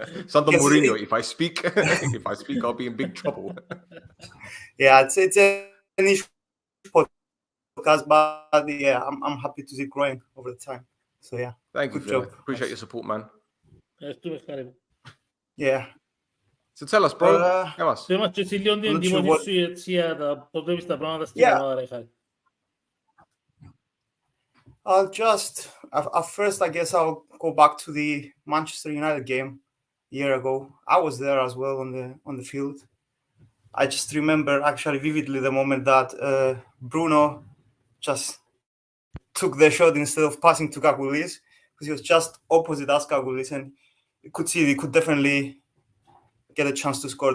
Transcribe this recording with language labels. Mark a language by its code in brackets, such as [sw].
[en] Santo Mourinho, if I speak, I'll be in big trouble. Yeah, it's a niche podcast, but yeah, I'm happy to see it growing over the time. So yeah, thank you, Phil. Appreciate your support, man. Yeah. So tell us, bro. Tell us. [el] Είμαστε και λίγο την εντύπωση σου έτσι για πώς βλέπεις τα πράγματα στην ομάδα, ρε Χάρη. [en] I'll just, at first, I guess I'll go back to the Manchester United game a year ago. I was there as well on the field. I just remember actually vividly the moment that Bruno just took the shot instead of passing to Kakulis, because he was just opposite us, Kakulis, and you could see he could definitely get a chance to score.